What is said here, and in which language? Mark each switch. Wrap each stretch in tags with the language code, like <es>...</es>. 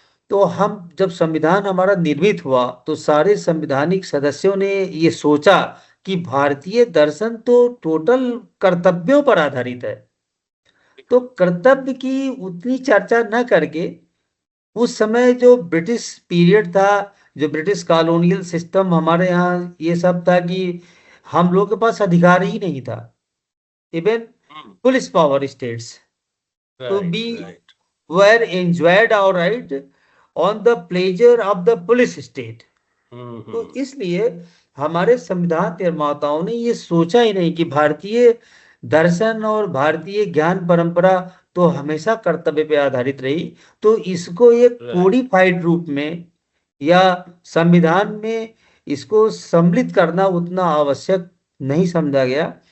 <hi>तो हम जब संविधान हमारा निर्मित हुआ तो सारे संविधानिक सदस्यों ने ये सोचा कि भारतीय दर्शन तो टोटल कर्तव्यों पर आधारित है, तो कर्तव्य की उतनी चर्चा न करके उस समय जो ब्रिटिश पीरियड था, जो ब्रिटिश कॉलोनियल सिस्टम हमारे यहाँ ये सब था कि हम लोग के पास अधिकार ही नहीं था, इवन पुलिस पावर स्टेट्स, तो</hi> <en>Right, be right. were enjoyed our right on the pleasure of the police state।</en> <hi>तो हम्म। इसलिए हमारे संविधान निर्माताओं ने ये सोचा ही नहीं कि भारतीय दर्शन और भारतीय ज्ञान परंपरा तो हमेशा कर्तव्य पे आधारित रही, तो इसको एक</hi> <en>Right.</en> <hi>कोडिफाइड रूप में या संविधान में इसको सम्मिलित करना उतना आवश्यक नहीं समझा गया।</hi>